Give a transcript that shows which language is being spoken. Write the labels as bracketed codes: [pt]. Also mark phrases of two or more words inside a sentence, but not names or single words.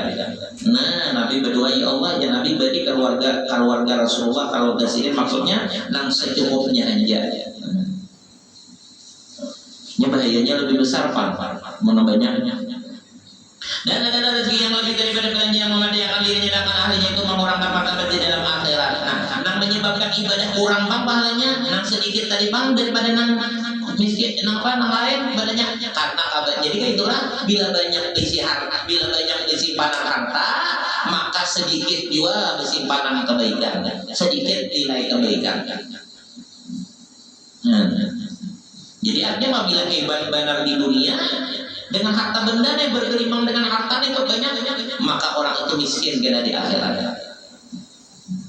[id] Nah Nabi berdoa ya Allah ya Nabi beri keluarga Rasulullah keluarga sini maksudnya nang secukupnya aja. Ini bahayanya lebih besar Pak menambahnya. Dan ada rezeki yang lebih daripada belanja yang memadai akan dirinya dan ahlinya itu mengurangkan martabat di dalam akhirat. Nah, nang menyebabkan ibadah kurang bang pahalanya, nang sedikit tadi bang daripada nang miskin, nang lain ibadahnya karena kabar. Jadi kayak itulah bila banyak isi harta, bila banyak isi simpanan harta, maka sedikit juga simpanan kebaikan, sedikit nilai kebaikan. Jadi artinya apabila hebat benar di dunia dengan harta benda yang bergelimang dengan harta itu banyak, maka orang itu miskin kena di akhirat.